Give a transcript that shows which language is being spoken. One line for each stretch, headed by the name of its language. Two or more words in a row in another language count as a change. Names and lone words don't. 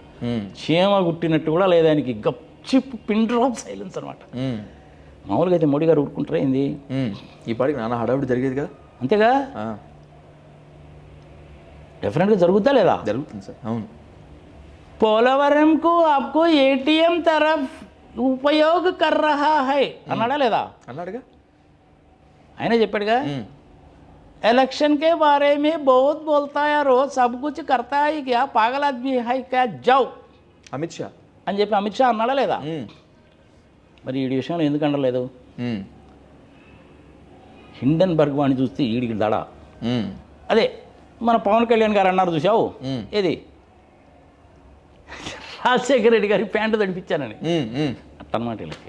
Telugu: చీమ గుట్టినట్టు కూడా లేదా, ఆయనకి గప్చిప్
English: pin drop silence
Telugu: అనమాట. మామూలుగా అయితే మోడీ గారు ఊరుకుంటారా ఏంది? ఈ పాటికి నాన్న హడావిడి జరిగేది కదా. అంతేగా, డెఫినెట్గా జరుగుతా లేదా? జరుగుతుంది సార్. అవును.
Hindi: పోలవరంకు आपको एटीएम तरफ़ उपयोग कर रहा है
Telugu: అన్నాడా లేదా? అన్నాడుగా, ఆయన చెప్పాడుగా.
Hindi: इलेक्शन के बारे में बहुत बोलता है रोज़ सब कुछ करता है क्या पागल आदमी है क्या जाओ
Telugu: అమిత్ షా అని చెప్పి అమిత్ షా అన్నాడా లేదా? మరి ఈ విషయంలో ఎందుకు అనలేదు? హిండన్బర్గ్ వాడిని చూస్తే ఈడికి దడ. అదే మన పవన్ కళ్యాణ్ గారు అన్నారు చూసావు, ఏది రాజశేఖర రెడ్డి గారి ప్యాంటు తడిపించానని అట్టనమాట వీళ్ళకి.